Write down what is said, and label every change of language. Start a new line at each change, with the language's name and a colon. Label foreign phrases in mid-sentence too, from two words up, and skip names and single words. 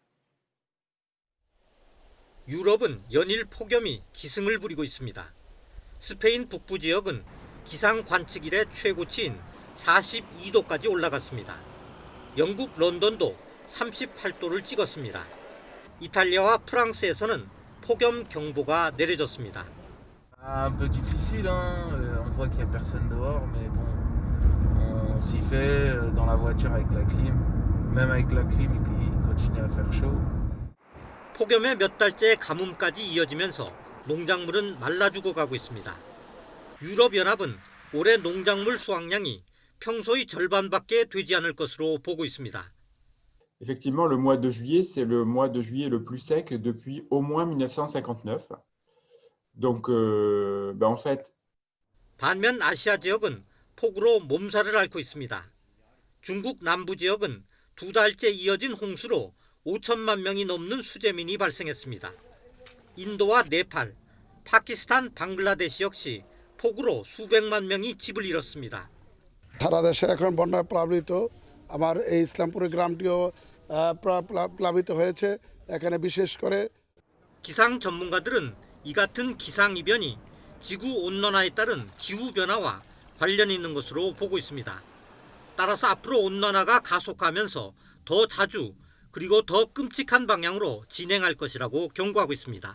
Korean: 유럽은 연일 폭염이 기승을 부리고 있습니다. 스페인 북부 지역은 기상 관측 이래 최고치인 42도까지 올라갔습니다. 영국 런던도 38도를 찍었습니다. 이탈리아와 프랑스에서는 폭염 경보가 내려졌습니다.
French: Un peu difficile, on voit qu'il y a personne dehors, mais bon, on s'y fait dans la voiture avec la clim. Même avec la clim, il continue à faire chaud.
Korean: 폭염에 몇 달째 가뭄까지 이어지면서 농작물은 말라 죽어가고 있습니다. 유럽연합은 올해 농작물 수확량이 평소의 절반밖에 되지 않을 것으로 보고 있습니다.
French: Effectivement, le mois de juillet, c'est le mois de juillet le plus sec depuis au moins 1959. Donc, en fait,
Korean: 반면 아시아 지역은 폭우로 몸살을 앓고 있습니다. 중국 남부 지역은 2달째 이어진 홍수로 5천만 명이 넘는 수재민이 발생했습니다. 인도와 네팔, 파키스탄, 방글라데시 역시 폭우로 수백만 명이 집을 잃었습니다.
Bangla: সারা দেশে এখন বন্যায় প্লাবিত আমার এই ইসলামপুর গ্রামটিও প্লাবিত হয়েছে এখানে বিশেষ করে
Korean: 기상 전문가들은 이 같은 기상 이변이 지구 온난화에 따른 기후 변화와 관련이 있는 것으로 보고 있습니다. 따라서 앞으로 온난화가 가속화하면서 더 자주 그리고 더 끔찍한 방향으로 진행할 것이라고 경고하고 있습니다.